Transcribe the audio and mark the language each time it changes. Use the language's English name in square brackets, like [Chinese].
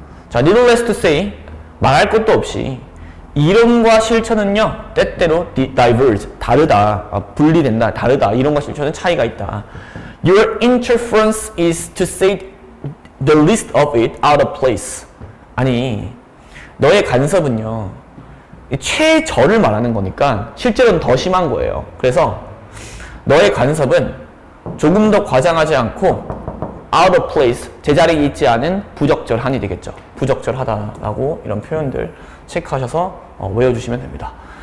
[Korean] 자, [English] needless to say [Korean] 말할 것도 없이 이론과 실천은요 때때로 diverge, 다르다, 분리된다, 다르다. 이론과 실천은 차이가 있다. [English] Your interference is to say the least of it out of place. [Korean] 아니, 너의 간섭은요 최저를 말하는 거니까 실제로는 더 심한 거예요. 그래서 너의 간섭은 조금 더 과장하지 않고 [English] out of place, [Korean] 제자리에 있지 않은 부적절한이 되겠죠. 부적절하다라고 이런 표현들 체크하셔서 외워주시면 됩니다.